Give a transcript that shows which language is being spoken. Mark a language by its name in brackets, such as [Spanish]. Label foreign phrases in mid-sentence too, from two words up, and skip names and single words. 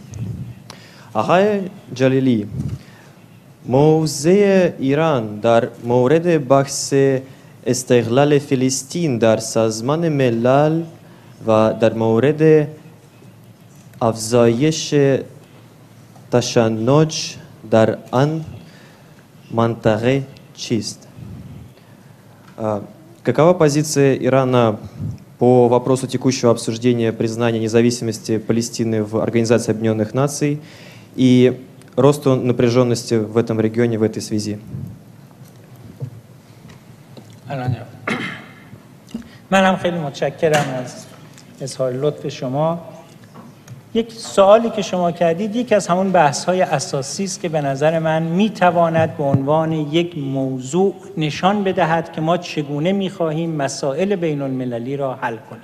[Persian] آقای جلیلی، موضع ایران در مورد بحث استقلال فلسطین در سازمان ملل و در مورد افزایش تشنج در آن منطقه чист. [Russian] Какова позиция Ирана по вопросу текущего обсуждения признания независимости Палестины в Организации Объединенных Наций и росту напряженности в этом регионе в этой связи? [Persian] منم خیلی متشکرم از اظهار لطف شما. یک سوالی که شما کردید یک از همون بحث‌های اساسی است که به نظر من می‌تواند به عنوان یک موضوع نشان بدهد که ما چگونه می‌خواهیم مسائل بین‌المللی را حل کنیم.